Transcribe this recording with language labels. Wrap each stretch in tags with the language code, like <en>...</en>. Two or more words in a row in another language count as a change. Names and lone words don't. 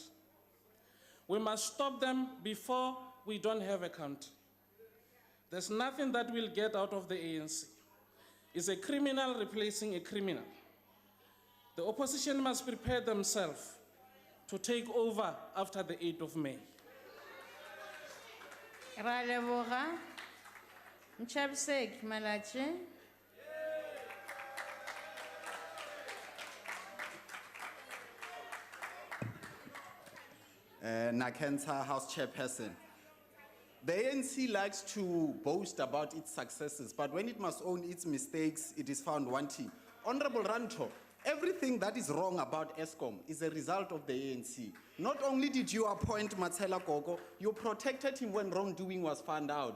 <en>We must stop them before we don't have a country. There's nothing that we'll get out of the ANC. It's a criminal replacing a criminal. The opposition must prepare themselves to take over after the 8th of May.</en> <tn>Ra leboga. Nchabiseki Malachi.</tn> <en>Nakensa House Chairperson. The ANC likes to boast about its successes, but when it must own its mistakes, it is found wanting. Honorable Ranto, everything that is wrong about Eskom is a result of the ANC. Not only did you appoint Matsela Gogo, you protected him when wrongdoing was found out.</en>